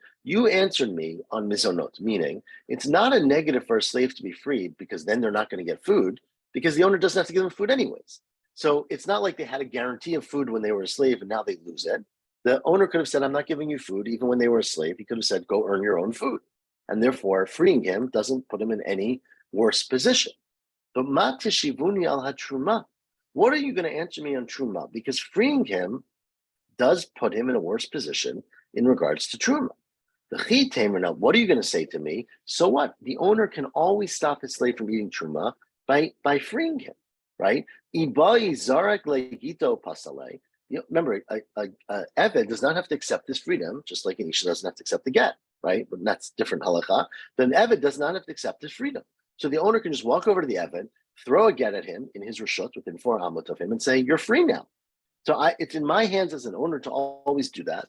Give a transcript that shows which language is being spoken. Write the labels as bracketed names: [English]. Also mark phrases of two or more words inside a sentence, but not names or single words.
[English] You answered me on mizonot, meaning it's not a negative for a slave to be freed because then they're not going to get food because the owner doesn't have to give them food anyways. So it's not like they had a guarantee of food when they were a slave and now they lose it. The owner could have said, I'm not giving you food even when they were a slave. He could have said, go earn your own food. And therefore, freeing him doesn't put him in any worse position. [Hebrew] But ma tishivuni al hatruma. [English] What are you going to answer me on truma? Because freeing him does put him in a worse position in regards to truma. The chi tamer, now, what are you going to say to me? So what? The owner can always stop his slave from eating truma by freeing him, right? [Aramaic] Ibai zarek legito pasale. [English] Remember, a eved does not have to accept this freedom, just like an isha doesn't have to accept the get, right? But that's different halacha. Then eved does not have to accept his freedom. So the owner can just walk over to the eved, throw a get at him in his reshut within 4 amot of him, and say, "You're free now." So it's in my hands as an owner to always do that.